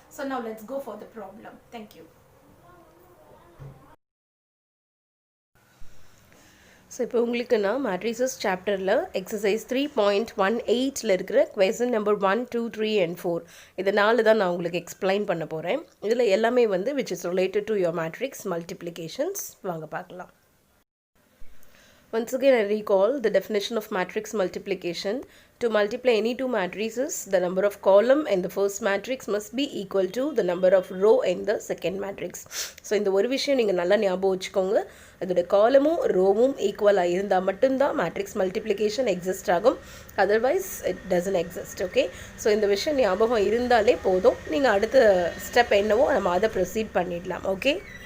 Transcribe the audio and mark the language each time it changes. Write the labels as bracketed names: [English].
[English] So now let's go for the problem. Thank you. [Tamil] So இப்போ உங்களுக்கு நான் மேட்ரிசஸ் சாப்டரில் எக்ஸசைஸ் 3.18 இருக்கிற கொஸ்டின் நம்பர் 1, 2, 3 and 4 இதனால தான் நான் உங்களுக்கு எக்ஸ்பிளைன் பண்ண போகிறேன். இதில் எல்லாமே வந்து [English] which is related to your matrix multiplications. [Tamil] வாங்க பார்க்கலாம். [English] Once again, I recall the definition of matrix multiplication. To multiply any two matrices, the number of column in the first matrix must be equal to the number of row in the second matrix. [Tamil] So, இந்த ஒரு விஷயம் நீங்கள் நல்லா ஞாபகம் வச்சுக்கோங்க. அதோட காலமும் ரோவும் ஈக்குவலாக இருந்தால் மட்டும்தான் மேட்ரிக்ஸ் மல்டிப்ளிகேஷன் எக்ஸிஸ்ட் ஆகும். [English] Otherwise it doesn't exist, okay? So [Tamil] இந்த விஷயம் ஞாபகம் இருந்தாலே போதும். நீங்கள் அடுத்த ஸ்டெப் என்னவோ நம்ம அதை ப்ரொசீட் பண்ணிடலாம், ஓகே?